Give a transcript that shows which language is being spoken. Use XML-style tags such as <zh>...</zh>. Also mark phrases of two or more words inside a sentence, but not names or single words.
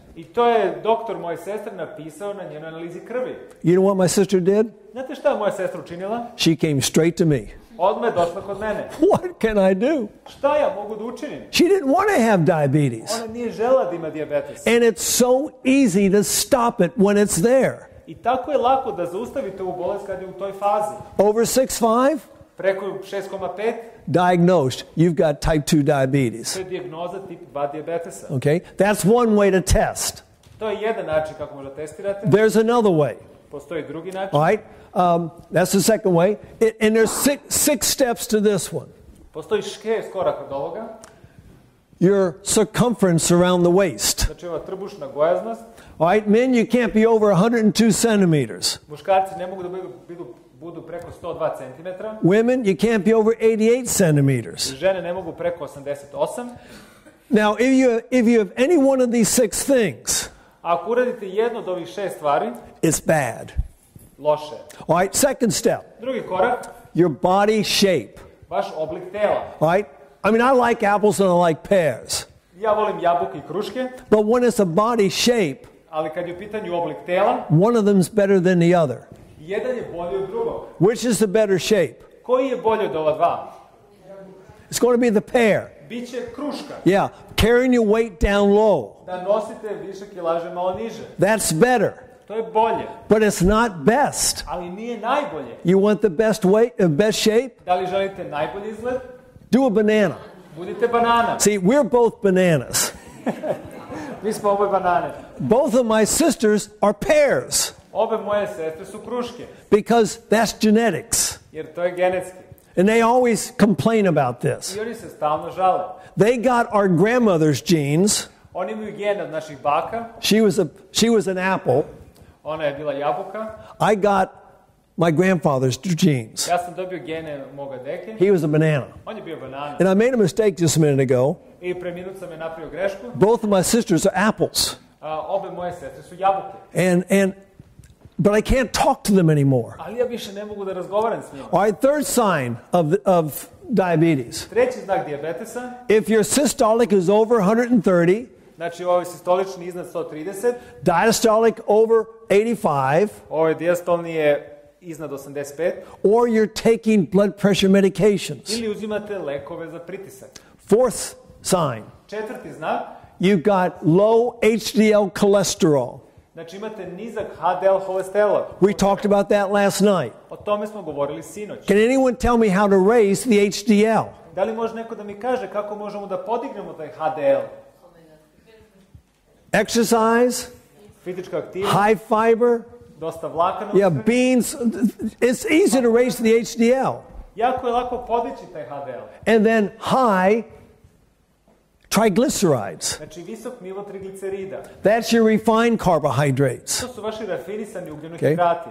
<sr>I to je doktor moje sestre napisao na njenoj analizi krvi.</sr> <en>You know what my sister did?</en> <sr>Znate šta je moja sestra učinila?</sr> <en>She came straight to me.</en> <sr>Odmah je došla kod mene.</sr> <en>What can I do?</en> <sr>Šta ja mogu da učinim?</sr> <en>She didn't want to have diabetes.</en> <sr>Ona nije žela da ima dijabetes.</sr> <en>And it's so easy to stop it when it's there.</en> <sr>I tako je lako da zaustavite ovu bolest kad je u toj fazi.</sr> <en>Over 6.5?</en> <sr>Preko 6,5</sr> <en>Diagnosed. You've got type 2 diabetes.</en> <sr>to je dijagnoza tip 2 dijabetesa.</sr> <en>Okay? That's one way to test.</en> <sr>To je jedan način kako možda testirate.</sr> <en>There's another way.</en> <sr>Postoji drugi način.</sr> <en>All right? That's the second way. And there's six steps to this one.</en> <sr>Postoji 6 koraka od ovoga.</sr> <en>Your circumference around the waist.</en> <sr>Znači ova trbušna gojaznost.</sr> <en>All right? Men, you can't be over 102 centimeters.</en> <sr>Muškarci ne mogu da budu preko 102 cm.</sr> <en>Women, you can't be over 88 centimeters.</en> <sr>Žene ne mogu preko 88.</sr> <en>Now, if you have any one of these 6 things,</en> <sr>Ako uradite jednu od ovih 6 stvari,</sr> <en>it's bad.</en> <sr>loše.</sr> <en>All right? Second step,</en> <sr>Drugi korak,</sr> <en>your body shape.</en> <sr>vaš oblik tela.</sr> <en>All right? I mean, I like apples and I like pears.</en> <sr>Ja volim jabuke i kruške,</sr> <en>But when it's a body shape,</en> <sr>ali kad je u pitanju oblik tela,</sr> <en>one of them's better than the other.</en> <sr>jedan je bolji od drugog.</sr> <en>Which is the better shape?</en> <sr>Koji je bolji od ova dva?</sr> <en>It's going to be the pear.</en> <sr>Biće kruška.</sr> <en>Yeah, carrying your weight down low.</en> <sr>Da nosite više kilaže malo niže.</sr> <en>That's better.</en> <sr>To je bolje,</sr> <en>But it's not best.</en> <sr>ali nije najbolje.</sr> <en>You want the best weight, best shape?</en> <sr>Da li želite najbolji izgled?</sr> <en>Do a banana.</en> <sr>Budite banana.</sr> <en>See, we're both bananas.</en> <sr>Mi smo oboje banane.</sr> <en>Both of my sisters are pears</en> <sr>Obe moje sestre su kruške,</sr> <en>because that's genetics.</en> <sr>jer to je genetski.</sr> <en>And they always complain about this.</en> <sr>I oni se stalno žale.</sr> <en>They got our grandmother's genes.</en> <sr>Oni imaju gene od naših baka.</sr> <en>She was an apple.</en> <sr>Ona je bila jabuka.</sr> <en>I got my grandfather's genes.</en> <sr>Ja sam dobio gene moga deke.</sr> <en>He was a banana.</en> <sr>On je bio banana.</sr> <en>And I made a mistake just a minute ago.</en> <sr>I pre minut sam je napravio grešku.</sr> <en>Both of my sisters are apples.</en> <sr>Obe moje sestre su jabuke.</sr> <en>But I can't talk to them anymore.</en> <sr>Ali ja više ne mogu da razgovaram s njima.</sr> <en>All right, third sign of diabetes.</en> <sr>Treći znak dijabetesa.</sr> <en>If your systolic is over 130,</en> <sr>Znači ovo je sistolični iznad 130.</sr> <en>diastolic over 85,</en> <sr>Ovo je dijastolni je iznad 85.</sr> <en>or you're taking blood pressure medications.</en> <sr>Ili uzimate lekove za pritisak.</sr> <en>Fourth sign,</en> <sr>Četvrti znak.</sr> <en>you've got low HDL cholesterol.</en> <sr>Znači imate nizak Hdl Cholesterol.</sr> <en>We talked about that last night.</en> <sr>O tome smo govorili sinoć.</sr> <en>Can anyone tell me how to raise the HDL?</en> <sr>Da li može neko da mi kaže kako možemo da podignemo taj Hdl?</sr> <en>Exercise,</en> <sr>Fizička aktivnost,</sr> <en>high fiber,</en> <sr>dosta vlakana.</sr> <en>yeah, beans. It's easy to raise the HDL.</en> <sr>Jako je lako podići taj Hdl.</sr> <en>And then high triglycerides.</en> <sr>Znači visok nivo triglicerida.</sr> <en>That's your refined carbohydrates.</en> <sr>To su vaši rafinisani</sr> <en>Okay.</en> <sr>ugljenohidrati.</sr>